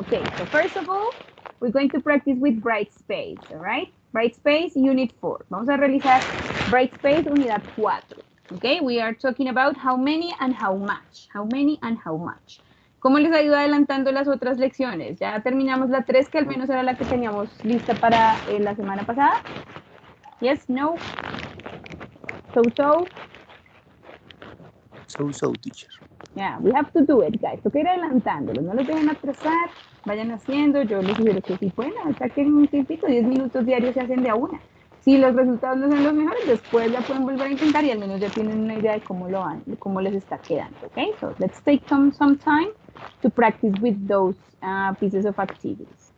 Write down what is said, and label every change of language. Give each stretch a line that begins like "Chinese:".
English: Okay, so first of all, we're going to practice with Brightspace, all right?
Spanish: Brightspace,
English: Unit 4.
Spanish: Vamos a realizar Brightspace, Unidad 4.
English: Okay, we are talking about how many and how much. How many and how much.
Spanish: ¿Cómo les ha ido adelantando las otras lecciones? Ya terminamos la 3, que al menos era la que teníamos lista para la semana pasada.
English: Yes, no. So. So, teacher. Yeah, we have to do it, guys.
Spanish: Toca ir adelantándolo. No los dejen atrasar. Vayan haciendo. Yo les sugiero que si pueden, saquen un tiempito. 10 minutos diarios se hacen de a una. Si los resultados no son los mejores, después ya pueden volver a intentar y al menos ya tienen una idea de cómo lo van, de cómo les está quedando.
English: Okay, so let's take some time to practice with those pieces of activities.